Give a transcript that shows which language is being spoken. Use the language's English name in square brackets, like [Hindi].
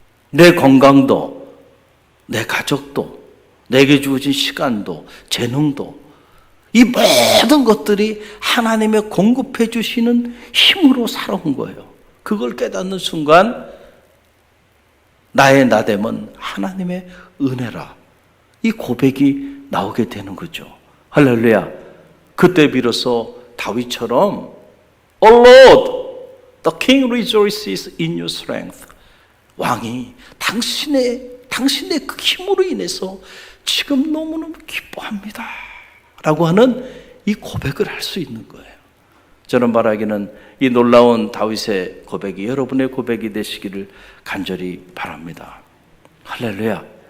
[Korean] 내 건강도, 내 가족도, 내게 주어진 시간도, 재능도, 이 모든 것들이 하나님의 공급해 주시는 힘으로 살아온 거예요. 그걸 깨닫는 순간 나의 나됨은 하나님의 은혜라, 이 고백이 나오게 되는 거죠. 할렐루야. [English] 그때 비로소 다윗처럼 Oh Lord, the King rejoices in your strength. [Korean] 왕이 당신의 그 힘으로 인해서 지금 너무너무 기뻐합니다 라고 하는 이 고백을 할 수 있는 거예요. 저는 말하기는 이 놀라운 다윗의 고백이 여러분의 고백이 되시기를 간절히 바랍니다. 할렐루야.